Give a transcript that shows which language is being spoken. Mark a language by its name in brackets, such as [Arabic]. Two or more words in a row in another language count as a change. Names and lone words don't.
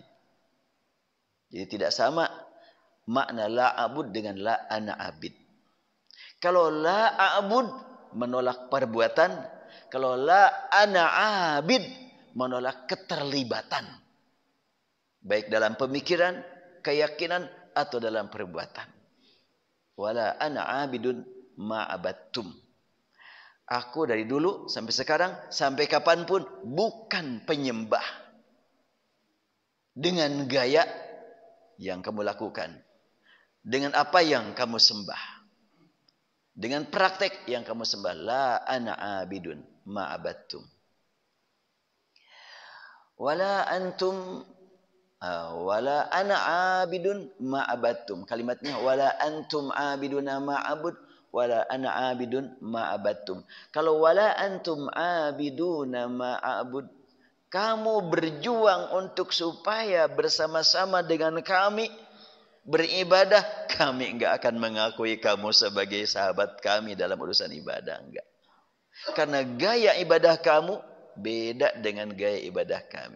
[Indonesian] Jadi tidak sama makna [Arabic] لا أعبد [Indonesian] dengan [Arabic] لا أنا عابد. [Indonesian] Kalau [Arabic] لا أعبد [Indonesian] menolak perbuatan, kalau [Arabic] لا أنا عابد [Indonesian] menolak keterlibatan. Baik dalam pemikiran, keyakinan, atau dalam perbuatan. [Arabic] ولا أنا عابد ما عبدتم. [Indonesian] Aku dari dulu sampai sekarang, sampai kapanpun bukan penyembah. Dengan gaya yang kamu lakukan. Dengan apa yang kamu sembah. Dengan praktek yang kamu sembah. [Arabic] لا أنا عابد ما عبدتم. ولا أنتم ولا أنا عابد ما عبدتم. Kalimatnya ولا أنتم عابدون ما أعبد ولا أنا عابد ما عبدتم. [Indonesian] Kalau [Arabic] ولا أنتم عابدون ما أعبد, [Indonesian] kamu berjuang untuk supaya bersama-sama dengan kami beribadah, kami enggak akan mengakui kamu sebagai sahabat kami dalam urusan ibadah, enggak. Karena gaya ibadah kamu beda dengan gaya ibadah kami.